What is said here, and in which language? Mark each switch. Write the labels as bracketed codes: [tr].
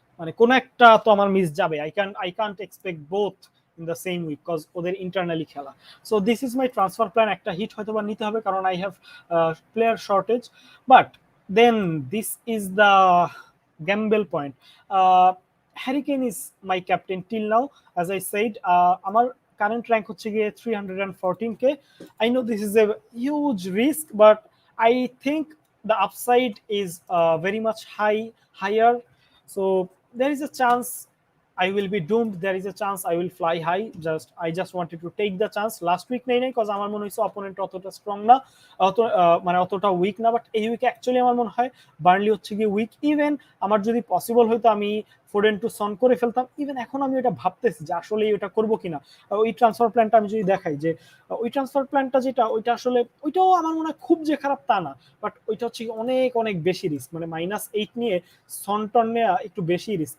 [bn] মানে কোন একটা তো আমার মিস যাবে, [en] I can't expect both in the same week, cause ওদের internally খেলা। So this is my transfer plan. [bn] একটা হিট হয়তো বা নিতে হবে কারণ [en] I have player shortage, but then this is the gamble point. Harry Kane is my captain till now, as I said. [bn] আমার current rank হচ্ছে গিয়ে 314K. [en] I know this is a huge risk, but I think the upside is very much higher. So there is a chance I will be doomed. There is a chance I will fly high. I just wanted to take the chance. [bn] Last week নেই নাই, cause আমার মনে হয়েছে opponent অতটা strong না, মানে অতটা week না, বাট এই উইকে অ্যাকচুয়ালি আমার মনে হয় বার্নলি হচ্ছে গিয়ে উইক। ইভেন আমার যদি পসিবল হইতো আমি ফোডেন টু সন করে ফেলতাম, ইভেন এখন আমি ওটা ভাবতেছি যে আসলে ওটা করবো কিনা। ওই ট্রান্সফার প্ল্যানটা আমি যদি দেখাই যে ওই ট্রান্সফার প্ল্যানটা যেটা, ওইটা আসলে ওইটাও আমার মনে হয় খুব যে খারাপ তা না, বাট ওইটা হচ্ছে অনেক অনেক বেশি রিস্ক, মানে -8 নিয়ে সন টন নেওয়া একটু বেশি রিস্ক।